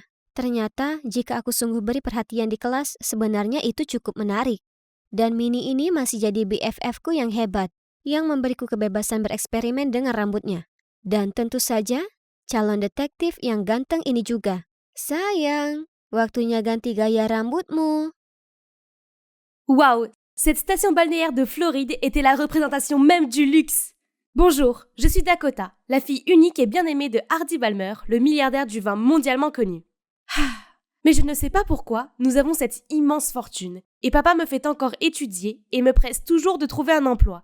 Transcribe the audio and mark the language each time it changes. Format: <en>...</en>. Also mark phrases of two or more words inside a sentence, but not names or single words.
<id>Ternyata, jika aku sungguh beri perhatian di kelas, sebenarnya itu cukup menarik. Dan Minnie ini masih jadi BFF-ku yang hebat, yang memberiku kebebasan bereksperimen dengan rambutnya. Dan tentu saja, calon detektif yang ganteng ini juga. Sayang, waktunya ganti gaya rambutmu.</id> <fr>Waouh, cette station balnéaire de Floride était la représentation même du luxe. Bonjour, je suis Dakota, la fille unique et bien aimée de Hardy Balmer, le milliardaire du vin mondialement connu. Mais je ne sais pas pourquoi, nous avons cette immense fortune, et papa me fait encore étudier et me presse toujours de trouver un emploi.</fr>